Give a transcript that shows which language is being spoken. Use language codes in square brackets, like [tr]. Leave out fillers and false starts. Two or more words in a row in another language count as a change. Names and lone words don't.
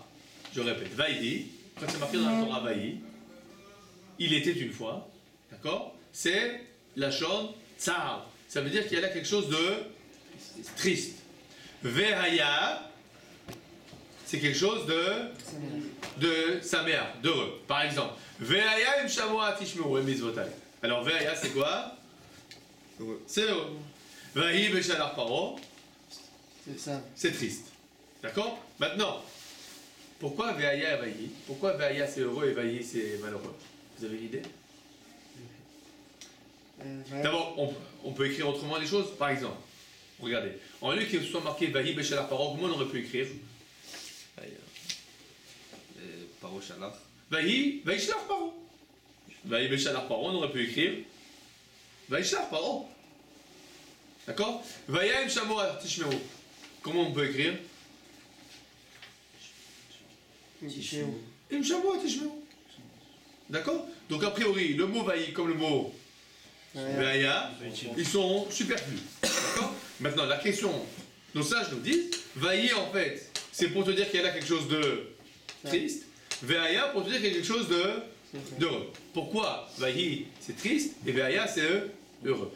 [fr] Je répète, Vayhi, quand c'est marqué dans la Torah Vayhi, il était une fois, d'accord? C'est [he] לשון צער. [fr] Ça veut dire qu'il y a là quelque chose de triste. Vehaya, c'est quelque chose de samer, d'heureux. Par exemple, [he] והיה אם שמוע תשמעו מצותי. [fr] Alors Vehaya c'est quoi? C'est heureux. [he] ויהי בשלח פרעה, [fr] c'est triste. D'accord? Maintenant, pourquoi Vehaya et Vahi? Pourquoi Vehaya c'est heureux et Vahi c'est malheureux? Vous avez une idée? D'abord, on peut écrire autrement les choses. Par exemple, regardez, en lieu qu'il soit marqué [he] ויהי בשלח פרעה, [fr] comment on aurait pu écrire? [he] פרעה שלח. ויהי שלח פרעה ויהי בשלח פרעה, [fr] on aurait pu écrire [he] ויהי שלח פרעה. [fr] D'accord? [he] והיה אם שמוע תשמעו. [fr] Comment on peut écrire? [he] אם שמוע תשמעו. [fr] D'accord? Donc a priori, le mot Vahi comme le mot Vaya, ils sont superflus. D'accord? Maintenant, la question, nos sages nous disent, Vahi en fait, c'est pour te dire qu'il y a là quelque chose de triste. Vaya pour te dire qu'il y a quelque chose d'heureux. Pourquoi Vahi c'est triste et Vaya c'est heureux?